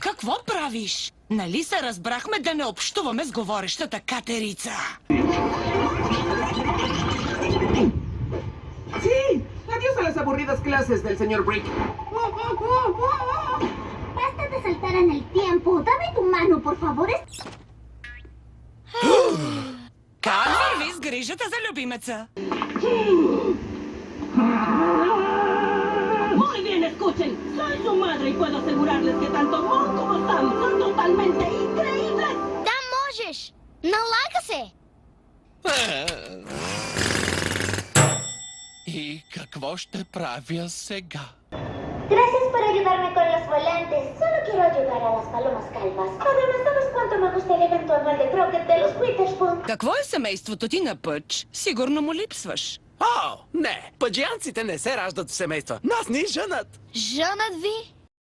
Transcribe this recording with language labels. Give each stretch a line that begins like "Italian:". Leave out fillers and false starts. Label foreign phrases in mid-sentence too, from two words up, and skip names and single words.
Bulgarian: Какво правиш? Нали се разбрахме да не общуваме с говорещата катерица?
Spanish: Sí, adiós a las aburridas clases del señor Brick. Basta de saltar en el tiempo. Dame tu mano, por favor.
Bulgarian: Как върви с грижата за любимеца?
Spanish: Muy bien, escuchen. Soy su madre y puedo asegurarles que tanto Mon como Sam son totalmente increíbles.
Bulgarian: Да, можеш. Налага се. И какво ще правя сега?
Spanish: Gracias por ayudarme con los volantes. Solo quiero ayudar a las palomas calvas. Además, ¿sabes cuánto me gusta el evento anual de croquet de los Witherspoon?
Bulgarian: Какво е семейството ти на Пъч? Сигурно му липсваш. О, не! Пъджианците не се раждат в семейства. Нас ни женат. Женат ви?